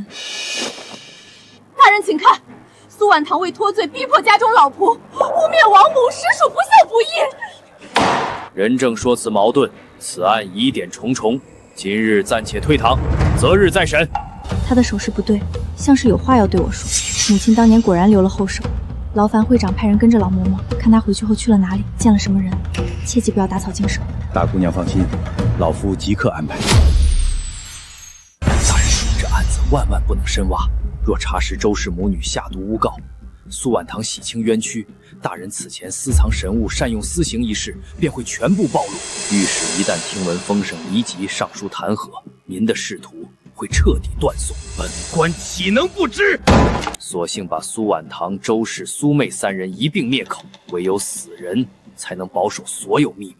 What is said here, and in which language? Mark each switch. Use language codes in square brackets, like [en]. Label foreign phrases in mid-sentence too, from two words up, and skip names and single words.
[zh] 大人請看，蘇婉堂为脫罪逼迫家中老僕，污蔑王母，實屬不孝不義。人證說辭矛盾，此案疑點重重，今日暫且退堂，擇日再審。他的手勢不对，像是有話要對我說。母親當年果然留了後手，勞煩會長派人跟着老嬷嬷，看她回去後去了哪裡，見了什麼人，切記不要打草驚蛇。大姑娘放心，老夫即刻安排。大人，这案子万万不能深挖，若查实周氏母女下毒诬告，蘇婉堂洗清冤屈，大人此前私藏神物、善用私刑一事便會全部暴露。御史一旦聽聞風聲，離即上書彈劾，您的仕途會徹底斷送。本官豈能不知？索性把蘇婉堂、周氏、蘇妹三人一并滅口，唯有死人才能保守所有秘密。